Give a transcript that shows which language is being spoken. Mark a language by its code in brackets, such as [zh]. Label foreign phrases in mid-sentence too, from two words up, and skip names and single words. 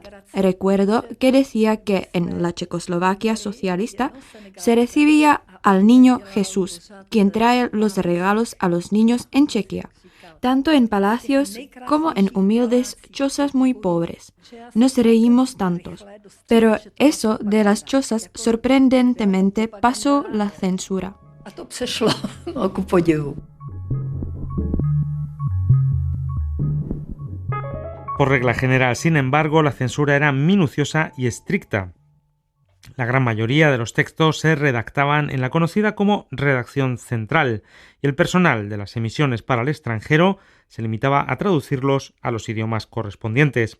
[es] Recuerdo que decía que en la Checoslovaquia socialista se recibía al niño Jesús, quien trae los regalos a los niños en Chequia, tanto en palacios como en humildes chozas muy pobres. Nos reímos tantos, pero eso de las chozas sorprendentemente pasó la censura. [cs] A to přešlo, ku podivu. [es] Por regla general, sin embargo, la censura era minuciosa y estricta. La gran mayoría de los textos se redactaban en la conocida como redacción central y el personal de las emisiones para el extranjero se limitaba a traducirlos a los idiomas correspondientes.